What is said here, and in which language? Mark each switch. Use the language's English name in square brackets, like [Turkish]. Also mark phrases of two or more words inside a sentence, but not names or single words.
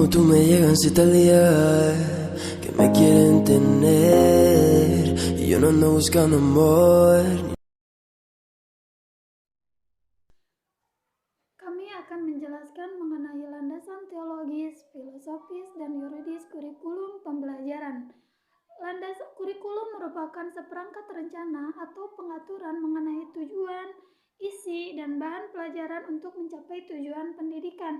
[Spanish] me llegan si te lías, que me quieren tener, y yo no ando buscando amor. [Indonesian] Kami akan menjelaskan mengenai landasan teologis, filosofis, dan yuridis kurikulum pembelajaran. Landasan kurikulum merupakan seperangkat rencana atau pengaturan mengenai tujuan, isi, dan bahan pelajaran untuk mencapai tujuan pendidikan.